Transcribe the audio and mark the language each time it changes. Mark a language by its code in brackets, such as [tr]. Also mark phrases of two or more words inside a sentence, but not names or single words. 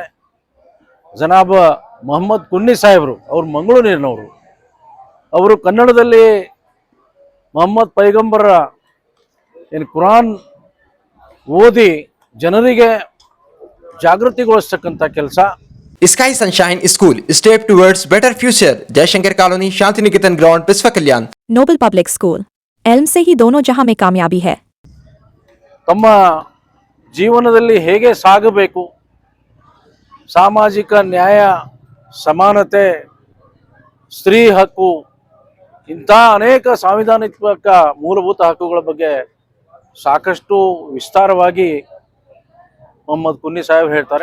[kn] ಜನಾಬ್ ಮೊಹಮ್ಮದ್ ಕುನ್ನಿ ಸಾಹೇಬರು, ಅವರು ಮಂಗಳೂರಿನವರು. ಅವರು ಕನ್ನಡದಲ್ಲಿ ಮೊಹಮ್ಮದ್ ಪೈಗಂಬರ ಕುರಾನ್ ಓದಿ ಜನರಿಗೆ ಜಾಗೃತಿಗೊಳಿಸ್ತಕ್ಕಂಥ ಕೆಲಸ. [en] Sky Sunshine School, step towards better future. [hi] जयशंकर कॉलोनी, शांति निकेतन ग्राउंड, बिस्वा कल्याण. नोबल पब्लिक स्कूल, एल्म से ही दोनों जहां में कामयाबी है. [kn] ತಮ್ಮ ಜೀವನದಲ್ಲಿ ಹೇಗೆ ಸಾಗಬೇಕು, ಸಾಮಾಜಿಕ ನ್ಯಾಯ, ಸಮಾನತೆ, ಸ್ತ್ರೀ ಹಕ್ಕು, ಇಂಥ ಅನೇಕ ಸಾಂವಿಧಾನಿಕ ಮೂಲಭೂತ ಹಕ್ಕುಗಳ ಬಗ್ಗೆ ಸಾಕಷ್ಟು ವಿಸ್ತಾರವಾಗಿ ಮೊಹಮ್ಮದ್ ಕುನ್ನಿ ಸಾಹೇಬ್ ಹೇಳ್ತಾರೆ.